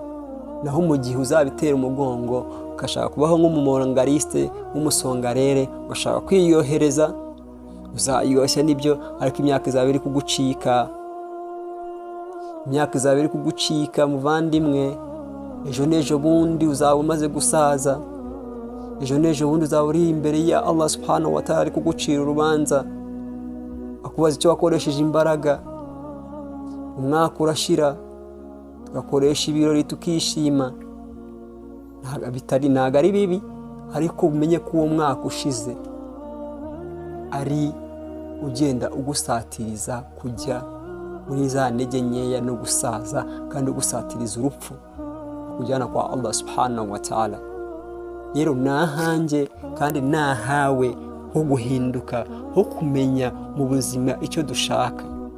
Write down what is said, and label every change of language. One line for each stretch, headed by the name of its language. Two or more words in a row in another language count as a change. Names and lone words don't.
Kinyarwanda: Naho mu gihe uzabitera umugongo ukashaka kubaho nk'umumongariste w'umusongarere, ugashaka kwiyohereza, uzayoshya nibyo, ariko imyaka izaba iri kugucika, muvandimwe. Ejo n'ejo bundi uzaba umaze gusaza, ejo n'ejo bundi uzaba uri imbere ya
Arabic: الله سبحانه وتعالى
Kinyarwanda: ari kugucira urubanza, akubaza icyo wakoresheje imbaraga. Umwaka urashira, tugakoresha ibirori tukishima, ntabwo ari bibi, ariko umenye ko uwo mwaka ushize ari ugenda ugusatiriza kujya muri za ntege nkeya no gusaza, kandi ugusatiriza urupfu kujyana kwa
Arabic: الله سبحانه وتعالى.
Kinyarwanda: Rero nahanjye kandi nahawe ho guhinduka, ho kumenya mu buzima icyo dushaka.